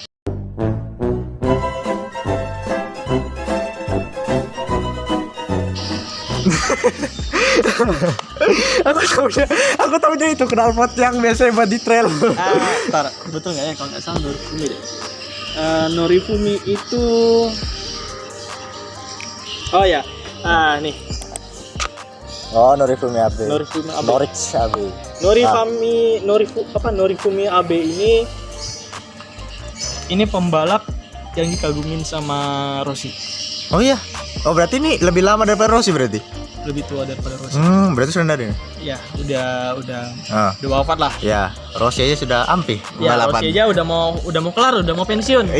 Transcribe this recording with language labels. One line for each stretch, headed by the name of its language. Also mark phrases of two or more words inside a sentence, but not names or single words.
Indonesian: aku tahunya itu knalpot yang biasa buat di trail. Bentar, betul nggak ya kalau nggak salah Norifumi deh. Norifumi itu, oh ya, nih. Oh, Norifumi AB. Norifumi AB. Norwich AB. Norifumi AB ini pembalap yang dikagumin sama Rossi. Oh iya. Oh, berarti ini lebih lama daripada Rossi berarti? Lebih tua daripada Rossi. Berarti sudah ada. Ya, udah wafat lah. Ya, Rossi aja sudah ampih. Ya, Rossi aja udah mau kelar, udah mau pensiun.